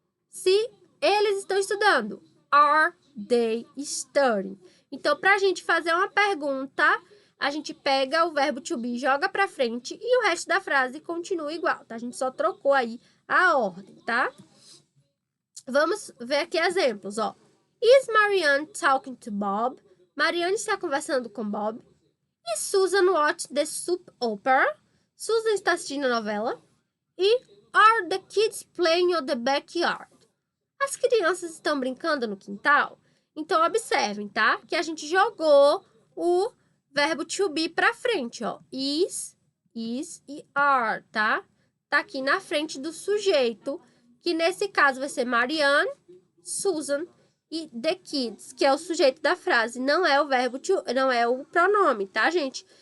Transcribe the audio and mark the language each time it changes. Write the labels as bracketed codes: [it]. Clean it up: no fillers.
[pt] Se eles estão estudando. [en] Are they studying? [pt] Então, para a gente fazer uma pergunta, a gente pega o verbo to be, joga para frente e o resto da frase continua igual, tá? A gente só trocou aí a ordem, tá? Vamos ver aqui exemplos, ó. [en] Is Marianne talking to Bob? [pt] Marianne está conversando com Bob. [en] E Susan watched the soap opera. [pt] Susan está assistindo a novela. [en] E are the kids playing on the backyard? [pt] As crianças estão brincando no quintal? Então, observem, tá? Que a gente jogou o verbo to be para frente, ó. Is e are, tá? Tá aqui na frente do sujeito, que nesse caso vai ser Marianne, Susan e the kids, que é o sujeito da frase, não é o verbo to, não é o pronome, tá, gente?